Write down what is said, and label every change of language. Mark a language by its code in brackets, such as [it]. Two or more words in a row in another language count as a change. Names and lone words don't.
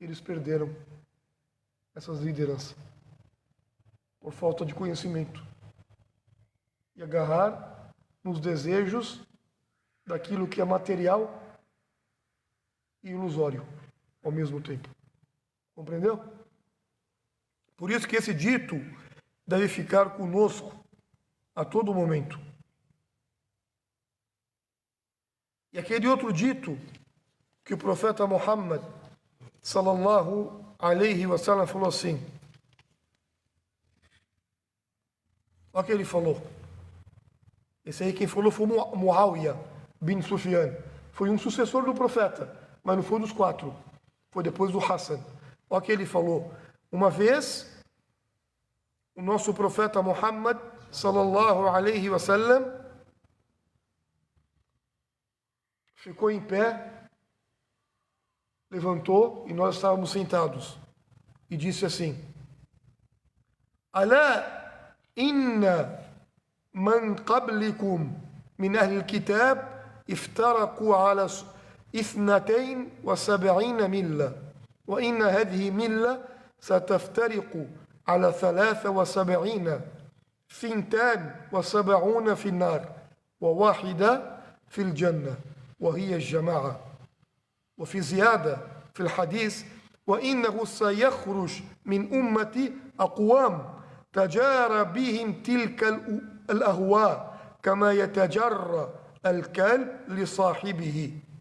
[pt] eles perderam essas lideranças por falta de conhecimento e agarrar nos desejos daquilo que é material e ilusório ao mesmo tempo. Compreendeu? Por isso que esse dito deve ficar conosco a todo momento. E aquele outro dito que o profeta Muhammad [ar] صلى الله عليه وسلم [pt] falou assim. Olha o que ele falou. Esse aí quem falou foi Muawiyah bin Sufyan. Foi um sucessor do profeta, mas não foi dos 4. Foi depois do Hassan. Olha o que ele falou. Uma vez, o nosso profeta Muhammad [ar] صلى الله عليه وسلم [pt] ficou em pé, levantou e nós estávamos sentados e disse assim: [ar] ألا إن من قبلكم من أهل الكتاب افترقوا على 72 ملة وإن هذه ملة ستفترق على 73 72 في النار وواحدة في الجنة وهي الجماعة وفي زيادة في الحديث وإنه سيخرج من أمتي أقوام تجارى بهم تلك الأهواء كما يتجرى الكلب لصاحبه.